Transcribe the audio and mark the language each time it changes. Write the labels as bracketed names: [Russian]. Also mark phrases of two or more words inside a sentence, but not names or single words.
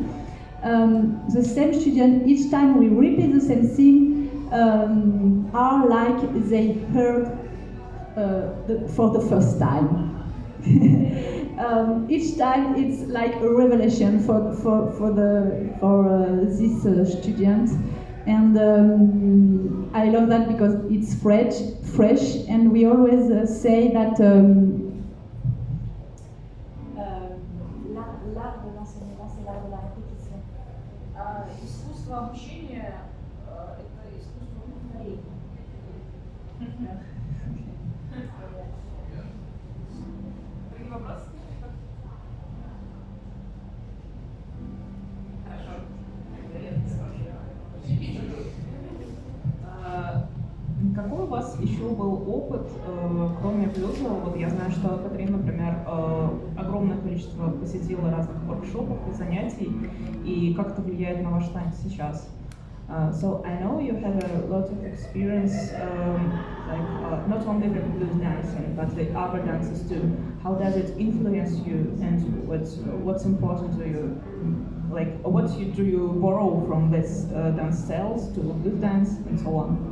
[English] The same student, each time we repeat the same thing, are like they heard for the first time. Each time it's like a revelation for this student, and I love that because it's fresh, and we always say that [French] l'art de l'enseignement, c'est l'art de la répétition. [Russian] Искусство обучения – это искусство повторения. Другие вопросы? Хорошо. Какой у вас еще был опыт, кроме блюзового? Вот я знаю, что Катрин, например, огромное количество посетила разных воркшопов и занятий, и как это влияет на ваш танец сейчас? [English] So I know you have a lot of experience, not only with blues dancing, but with other dances too. How does it influence you, and what's important to you? Like, what do you borrow from this dance styles to blues dance and so on?